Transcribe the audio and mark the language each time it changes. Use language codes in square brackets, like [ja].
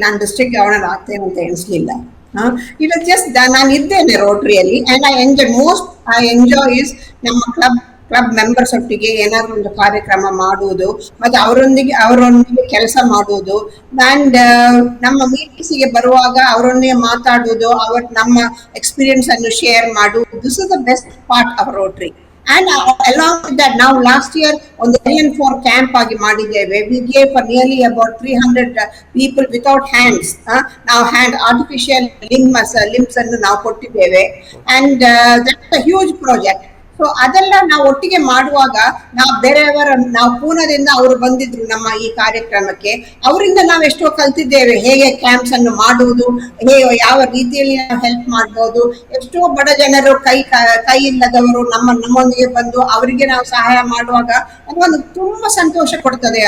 [kn] ನಾನು district governor ಆಗ್ತೇನೆ ಅಂತ ಎಣಿಸ್ಲಿಲ್ಲ. [en] it was just [kn] ನಾನು ಇದ್ದೇನೆ ರೋಟರಿಯಲ್ಲಿ, [en] and I enjoy is [kn] ನಮ್ಮ ಕ್ಲಬ್ ಮೆಂಬರ್ಸ್ ಒಟ್ಟಿಗೆ ಏನಾದ್ರು ಒಂದು ಕಾರ್ಯಕ್ರಮ ಮಾಡುವುದು, ಮತ್ತೆ ಅವರೊಂದಿಗೆ ಕೆಲಸ ಮಾಡುವುದು, ಅಂಡ್ ನಮ್ಮ ಮೀಟಿಂಗ್ಸ್ಗೆ ಬರುವಾಗ ಅವರೊಂದಿಗೆ ಮಾತಾಡುವುದು, ನಮ್ಮ ಎಕ್ಸ್ಪೀರಿಯನ್ಸ್ ಅನ್ನು ಶೇರ್ ಮಾಡುವುದು. [en] This is the best part of Rotary. And along with that, now last year on the Alien 4 camp [kn] agi madideve, [en] we gave for nearly about 300 people without hands. Now artificial limbs annu now [kn] kottideve, [en] and that's a huge project. [kn] So ಅದೆಲ್ಲ ನಾವು ಒಟ್ಟಿಗೆ ಮಾಡುವಾಗ ನಾವು ಪೂನಾದಿಂದ ಅವರು ಬಂದಿದ್ರು ನಮ್ಮ ಈ ಕಾರ್ಯಕ್ರಮಕ್ಕೆ. ಅವರಿಂದ ನಾವು ಎಷ್ಟೋ ಕಲ್ತಿದ್ದೇವೆ, ಹೇಗೆ ಕ್ಯಾಂಪ್ಸ್ ಅನ್ನು ಮಾಡುವುದು, ಯಾವ ರೀತಿಯಲ್ಲಿ ನಾವು ಹೆಲ್ಪ್ ಮಾಡಬಹುದು. ಎಷ್ಟೋ ಬಡ ಜನರು ಕೈ ಇಲ್ಲದವರು ನಮ್ಮೊಂದಿಗೆ ಬಂದು ಅವರಿಗೆ ನಾವು ಸಹಾಯ ಮಾಡುವಾಗ ಅದೊಂದು ತುಂಬಾ ಸಂತೋಷ ಕೊಡ್ತದೆ.